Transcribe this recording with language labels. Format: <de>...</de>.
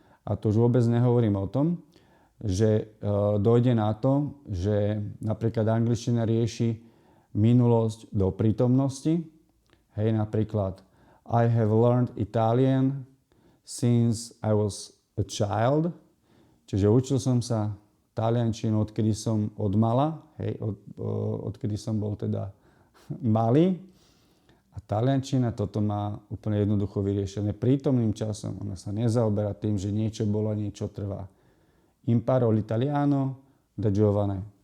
<sk>A to už vôbec nehovorím o tom, že dojde na to, že napríklad angličtina rieši minulosť do prítomnosti.</sk> <en>Napríklad I have learned Italian since I was a child.</en> <sk>Čiže učil som sa taliančinu, odkedy som odmala, odkedy som bol teda malý. A taliančina toto má úplne jednoducho vyriešené prítomným časom. Ona sa nezaoberá tým, že niečo bolo a niečo trvá.</sk> <it>Imparo l'italiano da giovane.</it>